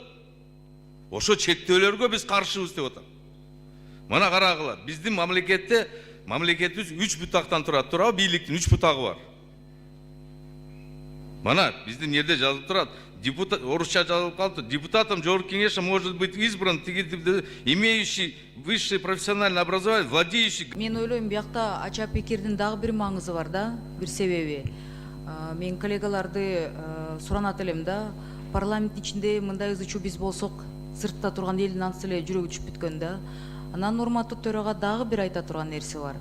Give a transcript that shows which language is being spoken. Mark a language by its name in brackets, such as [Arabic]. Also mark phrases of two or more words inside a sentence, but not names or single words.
[Kyrgyz] Ошо чектөөлөргө биз каршыбыз деп атам. Мына карагыла, биздин мамлекетибиз 3 бутактан турат, бийликтин 3 бутагы бар. Мына биздин жерде жазылып турат, депутат, орусча жазылып калды, [Russian] депутатом жогорку кеңеши может быть избран, имеющий высшее профессиональное образование, владеющий. [Kyrgyz] Мен ойлойм, биякта ача пикирдин дагы бир маңызы бар да, бир себеби. Мен коллегаларды суранат элем да, парламент ичинде мындай ызычуу биз болсок, сыртта турган элдин анысы эле жүрөгү түшүп бүткөн да. Анан урматтуу төрага дагы бир айта турган нерсе бар.